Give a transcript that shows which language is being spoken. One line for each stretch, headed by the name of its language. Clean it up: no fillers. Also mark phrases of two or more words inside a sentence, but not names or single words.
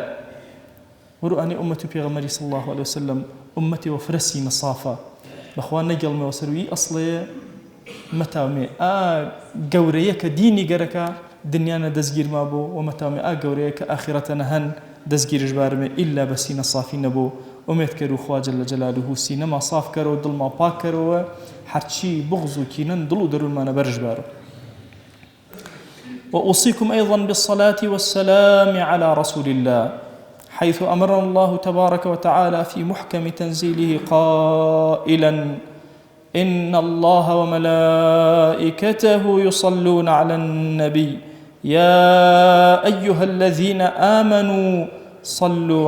Central Kurdish: وەرو ئەنێ ئومەت و پێغەمبەری
Arabic: صلی الله عليه وسلم
Central Kurdish: ئومەتی وەفرەسی نەصافە بەخوا نەگەڵمەوە سەروی ئەسڵەیە مەتاومێ گەورەیە کە دینی گەرەکە دنیانە دەستگیرما بۆ و مەتاومێ گەورەیە کە ئاخرەتەنە هەن دەستگیرش بارمێ ئیلا بە سینە صافی نەبوو ئومێد کەر و خوا
Arabic: جەل جەلالوه
Central Kurdish: سینەما صاف کەرەوە دڵما پاک کەرەوە هەرچی بغز و کینەن دڵ و دەروونمانە بەرش بارە
Arabic: وأوصيكم أيضا بالصلاة والسلام على رسول الله حيث أمرنا الله تبارك وتعالى في محكم تنزيله قائلا إن الله وملائكته يصلون على النبي يا أيها الذين آمنوا صلوا